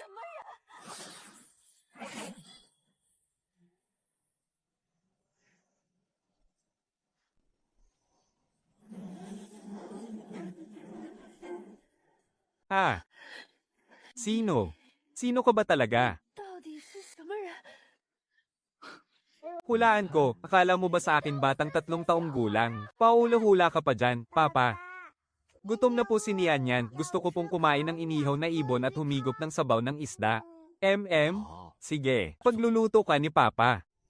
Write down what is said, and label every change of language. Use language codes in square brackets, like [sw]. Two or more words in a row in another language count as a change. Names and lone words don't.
[tl] Ha? Sino? Sino ka ba talaga? [zh] 到底是什么人？ [tl] Hulaan ko, akala mo ba sa akin batang 3 taong gulang? Paula-hula ka pa dyan, Papa. Gutom na po si Nian yan, gusto ko pong kumain ng inihaw na ibon at humigop ng sabaw ng isda. Sige, pagluluto ka ni Papa.